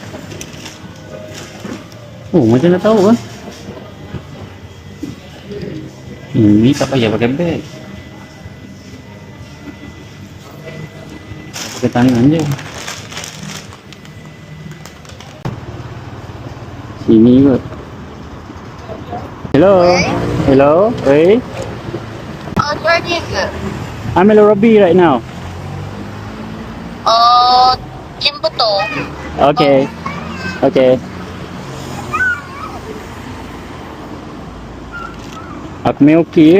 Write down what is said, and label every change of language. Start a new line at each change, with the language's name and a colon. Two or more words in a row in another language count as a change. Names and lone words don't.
Malay: Oh, macam dah tahu kan? Ini tak payah pakai beg. Pakai tangan je. Sini kot.
English: Hello?
Chinese: 喂，
English: Hello? 喂? Chinese， I'm Hello Robbie right now.
Chinese: 听不懂。
English: Okay. Okay.
Malay: Aku main okey je.